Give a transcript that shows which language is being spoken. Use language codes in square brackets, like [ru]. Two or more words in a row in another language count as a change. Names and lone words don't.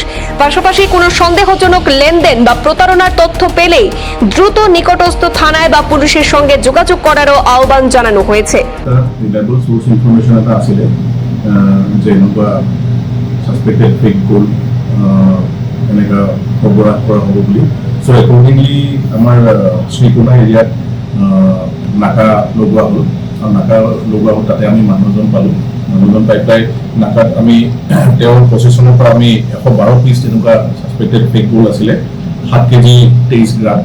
[bn] পাশাপাশি কোনো সন্দেহজনক লেনদেন বা প্রতারণার তথ্য পেলেই দ্রুত নিকটস্থ থানায় বা পুলিশের সঙ্গে যোগাযোগ করারও আহ্বান জানানো হয়েছে। [as] এনেকা খবর করা হ'ব বুলি। [en] so accordingly [as] আমাৰ শ্ৰীকোনা এৰিয়াত নাকা লগোৱা হ'ল আৰু নাকা লগোৱা হ'ল। তাতে আমি মানুহজন পালোঁ। মানুহজন পাই পেলাই নাকাত আমি তেওঁৰ পজিশ্যনৰ পৰা আমি 112 পিচ তেনেকুৱা [en] suspected fake gold [as] আছিলে, 7 কেজি 23 গ্ৰাম।